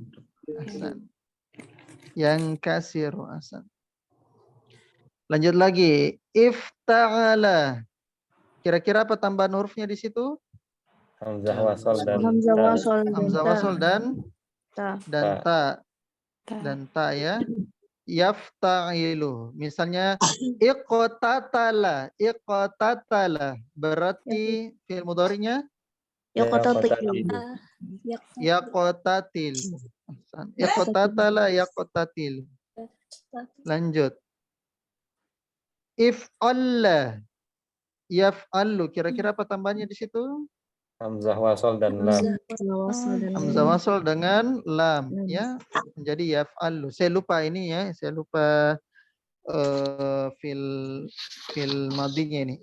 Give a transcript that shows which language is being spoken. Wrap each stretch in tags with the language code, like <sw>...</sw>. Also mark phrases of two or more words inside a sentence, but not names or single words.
<ar>Ahsan. Yang kasiru. Ahsan.</ar> <id>Lanjut lagi. Ifta'ala. Kira-kira apa tambahan hurufnya di situ? Hamzah wasol dan Hamzah wasol dan ta. Dan ta ya.</id> <ar>Yafta'ilu. Misalnya iqtatala. Iqtatala.</ar> <id>Berarti fi'il mudhari'nya yaqtatil.</id> <ar>اقتتل يقتتل. Lanjut. افعلّ يفعلّ.</ar> <id>Kira-kira apa tambahnya di situ? Hamzah wasol dan lam. Hamzah wasol dengan lam ya. Menjadi yaf'allu. Saya lupa ini ya. Saya lupa fil madinya ini.</id>